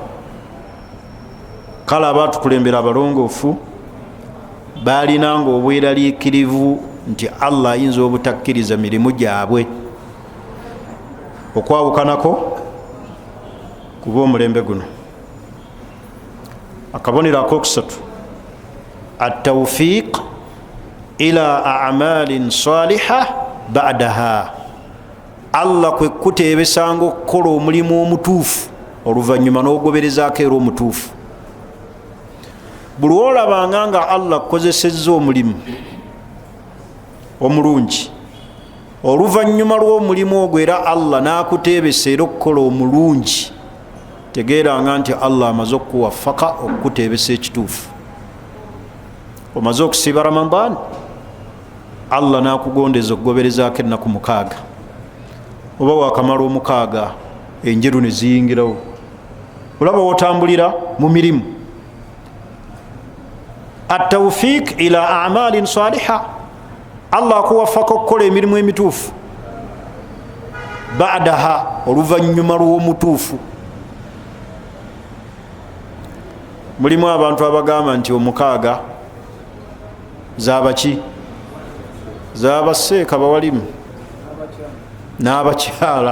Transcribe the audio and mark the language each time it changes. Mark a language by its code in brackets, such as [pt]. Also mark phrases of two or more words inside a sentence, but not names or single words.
[lg] Kale abaatukulembera abalongoofu baalinanga obweraliikirivu nti Allah ayinza obutakkiriza mirimu gyabwe. Okwawukanako kuba omulembe guno. Akabonero akokusatu, [ar] at-tawfiq ila a'malin saliha ba'daha. [lg] Allah kwe kuteebesanga okukola omulimu omutuufu oluvannyuma n'ogoberezaako era omutuufu. Buli olabanga nga Allah akozesezza omulimu omulungi, oluvannyuma lw'omulimu ogwo era Allah n'akuteebesa era okukola omulungi, tegeeranga nti Allah amaze okukuwafaka okukuteebesa ekituufu. Omaze okusiiba Ramadan, Allah n'akugondeza okugoberezaako ennaku 6, oba wakamala 6 enjeru ne ziyingirawo, olaba wotambulira mu mirimu. [ar] At-tawfiq ila a'malin saliha, [lg] Allah akuwafaka okukola emirimu emituufu ba'daha, oluvannyuma lw'omutuufu. Mulimu abantu abagamba nti 6 zabaki, zabaseeka bawalimu n'abakyala.